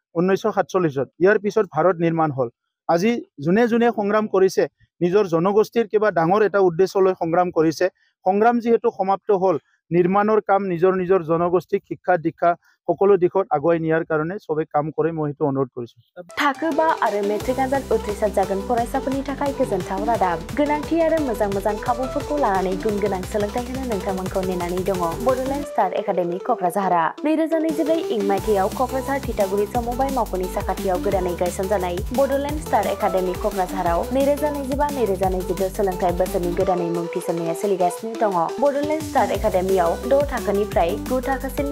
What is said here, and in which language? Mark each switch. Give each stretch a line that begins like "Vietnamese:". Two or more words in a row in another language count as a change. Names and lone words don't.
Assamese: 1947ত ইয়াৰ পিছত ভাৰত নিৰ্মাণ হল আজি জুনে সংগ্ৰাম কৰিছে নিজৰ জনগোষ্ঠীৰ কিবা ডাঙৰ এটা উদ্দেশ্য লৈ সংগ্ৰাম কৰিছে সংগ্ৰাম যেহেতু সমাপ্ত হল নিৰ্মাণৰ কাম নিজৰ জনগোষ্ঠীক শিক্ষা দীক্ষা সকলো দিশত আগুৱাই নিয়াৰ কাৰণে সবে কাম কৰে মই হেতু অনুৰোধ কৰিছো
Bodo: थाखोबा आरो मेट्रिक आनजाद उथ्रिसार जागोन फरायसाफोरनि थाखाय गोजोनथाव रादाब गोनांथि आरो मोजां खाबुफोरखौ लानानै गुनगोनां सोलोंथाय होनो नोंथांमोनखौ नेनानै दङ बड'लेण्ड स्टार एकाडेमि क'क्राझारआ 2024 इं मायथाइयाव क'क्राझार थिथागुरि समबाय मावख'नि साखाथियाव गोदानै गायसनजानाय बड'लेण्ड स्टार एकाडेमि क'क्राझाराव 2025-2026 सोलोंथाय बोसोरनि गोदानै मुं थिसननाया सोलिगासिनो दङ बड'लेण्ड स्टार एकाडेमियाव 6 थाखोनिफ्राय 9 थाखोसिमनि